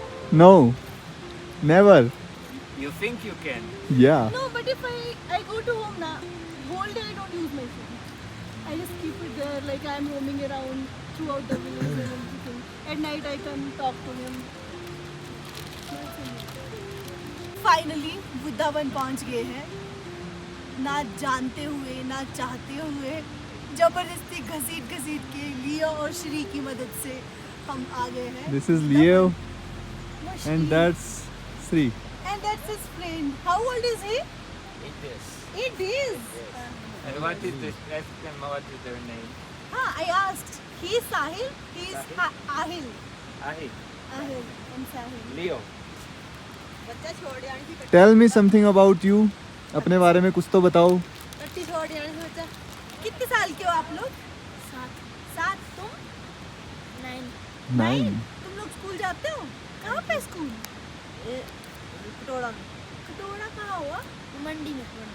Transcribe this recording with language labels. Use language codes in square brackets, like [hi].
[en] No, never. You think you can? Yeah. No, but if I go to home now, whole day I don't use my phone. I just keep it there, like I'm roaming around throughout the village and everything. At night I can talk to him. [hi] Finally, Vrindavan पहुंच गए हैं। ना जानते हुए, ना चाहते हुए, जबरदस्ती घसीट के लियो और श्री की मदद से हम आ गए हैं। [en] This is Leo [hi] वो Shri- [en] and that's Sri. and that's his friend. How old is he? 8 days. 8 days. And what is this? Ask them what is their name. I asked. He is Sahil. He is Ahil. Ahi. Ahil and Sahil. Leo. [hi] बच्चा छोड़ जाने की [en] Tell me something about you. [hi] अपने बारे में कुछ तो बताओ. कट्टी छोड़ जाने से बच्चा। कितने साल के हो आप लोग? 7 तुम? 9. तुम लोग स्कूल जाते हो? कहाँ पे स्कूल? कटोरा में। कटोरा कहाँ हुआ? मंडी में।